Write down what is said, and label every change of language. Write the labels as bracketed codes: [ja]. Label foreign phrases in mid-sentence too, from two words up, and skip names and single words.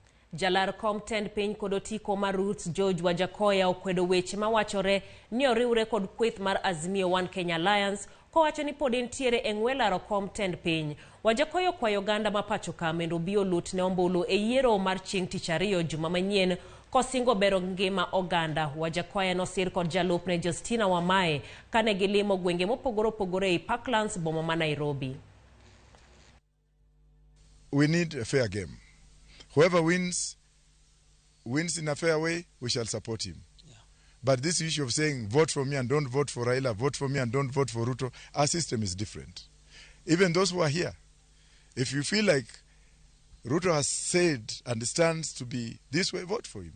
[luo] Jalar Comtend piny kod otiko mar Roots George Wajackoyah okwedo weche mawachore ni oriwre kod kweth mar Azimio One Kenya Alliance kowacho ni pod entiere e ng'we laro Comtend piny. Wajackoyah okwayo oganda ma pacho ka mondo obi olut ne ombulu e yiero mar chieng' tich ariyo juma manyien kosingo bero ngima oganda. Wajackoyah nosir kod jalupne Justina Wamae kane gilimo gwenge mopogore opogore e Parklands boma ma Nairobi. [en] We need a fair game. Whoever wins in a fair way, we shall support him. Yeah. But this issue of saying, vote for me and don't vote for Raila, vote for me and don't vote for Ruto, our system is different. Even those who are here, if you feel like Ruto has said and stands to be this way, vote for him.